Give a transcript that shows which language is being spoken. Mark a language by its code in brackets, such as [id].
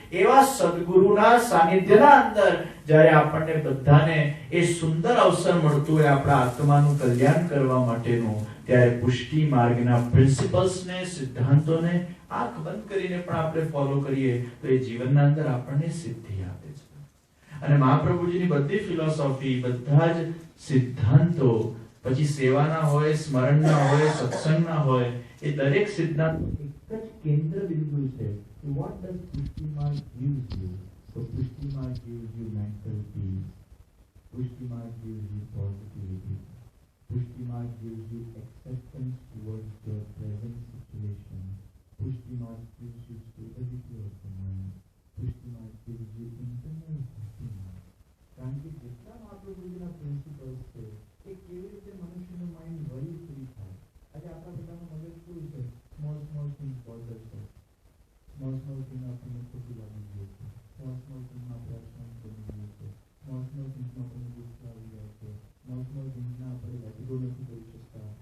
[gu] એવા સદગુરુના સાનિધ્યના અંદર જ્યારે આપણને બધાને એ સુંદર અવસર મળતું હોય આપણા આત્માનું કલ્યાણ કરવા માટેનું, ત્યારે પુષ્ટિ માર્ગના પ્રિન્સિપલ્સને, સિદ્ધાંતોને આંખ બંધ કરીને પણ આપણે ફોલો કરીએ તો એ જીવનના અંદર આપણને સિદ્ધિ આપે છે. અને મહાપ્રભુજીની બધી ફિલોસોફી, બધા જ સિદ્ધાંતો, પછી સેવાના હોય, સ્મરણના હોય, સત્સંગના હોય, એ દરેક સિદ્ધાંત એક જ કેન્દ્ર બિંદુ છે. [en] What does Pushti Marg gives you? So Pushti Marg gives you mental peace. Pushti Marg gives you positivity. Pushti Marg gives you acceptance towards your present situation. Pushti Marg gives you stability of the mind. Pushti Marg gives you internal happiness. [gu] કારણ કે જેટલા મહાપ્રભુજીના પ્રિન્સિપલ્સ છે એ કેવી રીતે મનુષ્યનું [en] mind worry free [gu] થાય. આજે આપણા બધાનું મગજ કેવું છે? [en] small thing bother [gu] છે. સ્મોલ થિંગ આપણને ખોટી લાગી ગઈ છે. સ્મોલ થિંગમાં આપણે અશાંત બની ગયું છે. સ્મોલ થિંગમાં આપણને ગુસ્સો આવી જાય છે. સ્મોલ થિંગના આપણે લેટિગો નથી કરી શકતા.